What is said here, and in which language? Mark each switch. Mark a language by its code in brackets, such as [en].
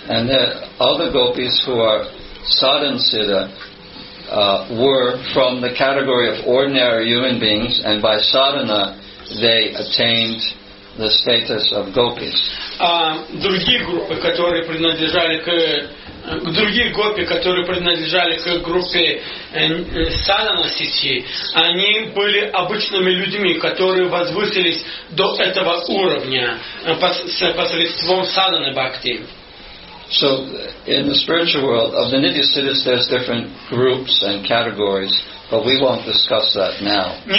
[en] And the other gopis who are Sadhana-Siddha were from the category of ordinary human beings, and by sadhana they attained the status of gopis. [ru] Другие группы, которые принадлежали другие гопи, которые принадлежали к группе Садхана-Сидхи, они были обычными людьми, которые возвысились до этого уровня посредством садханы-бхакти. [en] So, in the spiritual world, of the Nitya-Siddhas, there's different groups and categories, but we won't discuss that now.